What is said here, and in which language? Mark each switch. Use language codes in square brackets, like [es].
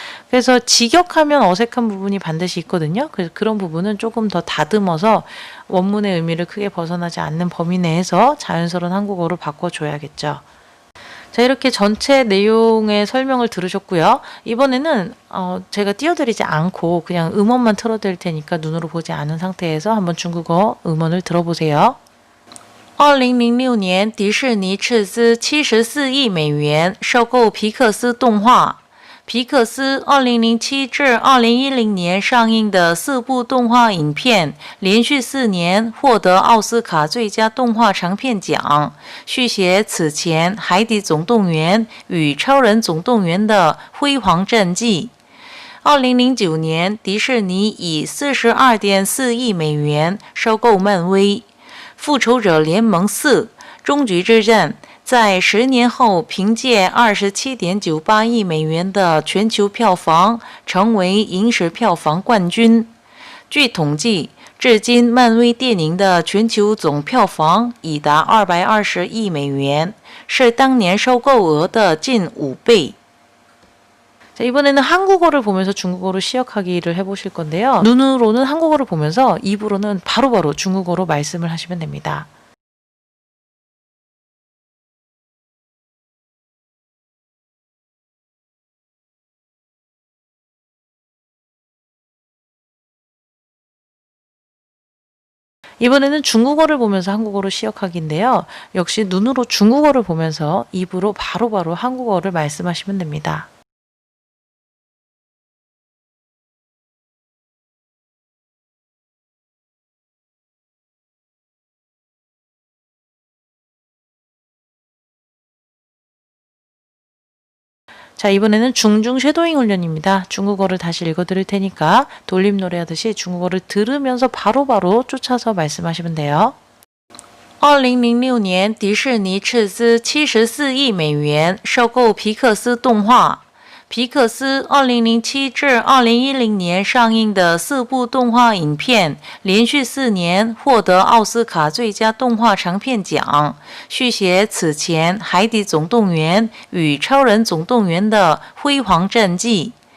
[ko] 그래서 직역하면 어색한 부분이 반드시 있거든요. 그래서 그런 부분은 조금 더 다듬어서 원문의 의미를 크게 벗어나지 않는 범위 내에서 자연스러운 한국어로 바꿔줘야겠죠. 자, 이렇게 전체 내용의 설명을 들으셨고요. 이번에는 제가 띄워드리지 않고 그냥 음원만 틀어드릴 테니까 눈으로 보지 않은 상태에서 한번 중국어 음원을 들어보세요. [zh] 2006年迪士尼斥资74亿美元收购皮克斯动画。皮克斯2007至2010年上映的4部动画影片，连续4年获得奥斯卡最佳动画长片奖，续写此前《海底总动员》与《超人总动员》的辉煌战绩。 2009年，迪士尼以42.4亿美元收购漫威，《复仇者联盟4：终局之战》。在10年后，凭借27.98亿美元的全球票房，成为影史票房冠军。据统计，至今漫威电影的全球总票房已达220亿美元，是当年收购额的近5倍。 [ko] 자, 이번에는 한국어를 보면서 중국어로 시역하기를 해보실 건데요. 눈으로는 한국어를 보면서 입으로는 바로바로 중국어로 말씀을 하시면 됩니다. 이번에는 중국어를 보면서 한국어로 시역하기인데요. 역시 눈으로 중국어를 보면서 입으로 바로바로 한국어를 말씀하시면 됩니다. 자, 이번에는 중중 쉐도잉 훈련입니다. 중국어를 다시 읽어드릴 테니까 돌림 노래하듯이 중국어를 들으면서 바로바로 쫓아서 말씀하시면 돼요. [zh] 2006年，迪士尼斥资74亿美元收购皮克斯动画。皮克斯2007至2010年上映的4部动画影片，连续4年获得奥斯卡最佳动画长片奖，续写此前《海底总动员》与《超人总动员》的辉煌战绩。